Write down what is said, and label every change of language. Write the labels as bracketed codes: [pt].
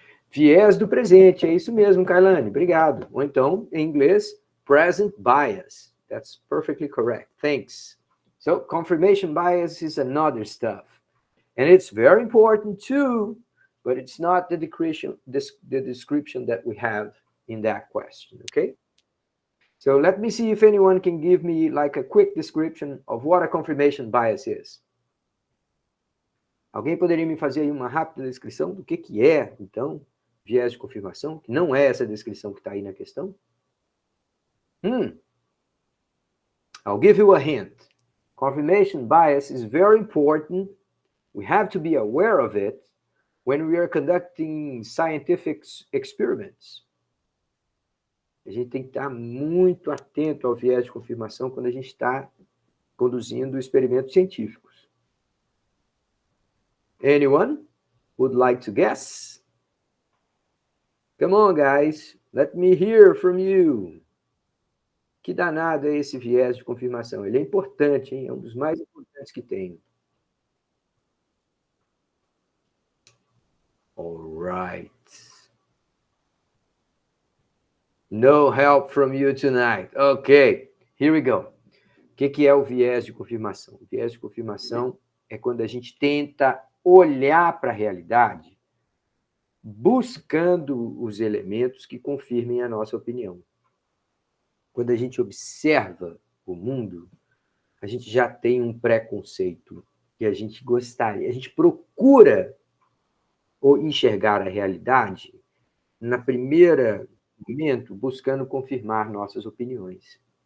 [pt] Viés do presente, é isso mesmo, Kailane, obrigado. Ou então, em inglês, present bias. [en] That's perfectly correct. Thanks. So, confirmation bias is another stuff. And it's very important too, but it's not the description that we have in that question, okay? So let me see if anyone can give me like a quick description of what a confirmation bias is. [pt] Alguém poderia me fazer aí uma rápida descrição do que é, então, viés de confirmação, que não é essa descrição que está aí na questão? [en] I'll give you a hint. Confirmation bias is very important. We have to be aware of it when we are conducting scientific experiments. [pt] A gente tem que estar muito atento ao viés de confirmação quando a gente está conduzindo experimentos científicos. [en] Anyone would like to guess? Come on, guys. Let me hear from you. [pt] Que danado é esse viés de confirmação? Ele é importante, hein? É um dos mais importantes que tem. [en] All right. No help from you tonight. Ok, here we go. [pt] O que é o viés de confirmação? O viés de confirmação é quando a gente tenta olhar para a realidade buscando os elementos que confirmem a nossa opinião. Quando a gente observa o mundo, a gente já tem um preconceito que a gente gostaria, a gente procura enxergar a realidade na primeira momento buscando confirmar nossas opiniões.